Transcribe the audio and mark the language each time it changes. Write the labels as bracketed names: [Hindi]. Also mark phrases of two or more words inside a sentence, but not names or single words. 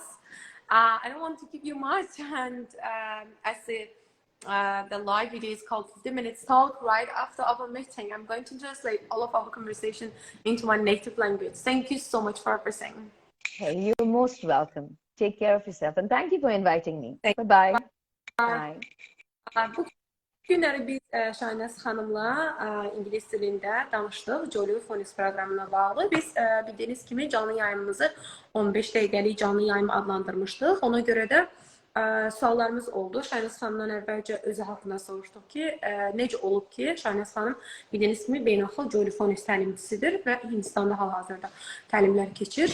[English] I don't want to give you much, and as the live video is called 50 Minutes Talk, right after our meeting, I'm going to translate all of our conversation into my native language. Thank you so much for everything. Hey, you're most welcome. Take care of yourself, and thank you for inviting me. Bye-bye. Bye. [Azerbaijani] Bu günləri biz Shainaz xanımla ingilis dilində danışdıq Jolly Phonics proqramına bağlı. Biz bildiyiniz kimi canlı yayımımızı 15 dəqiqəlik canlı yayım adlandırmışdıq. Ona görə də suallarımız oldu. Shainaz xanımdan əvvəlcə özü haqqında soruşduq ki, necə olub ki, Shainaz xanım bildiyiniz kimi beynəlxalq Jolly Phonics təlimçisidir və Hindistanda hal-hazırda təlimlər keçir.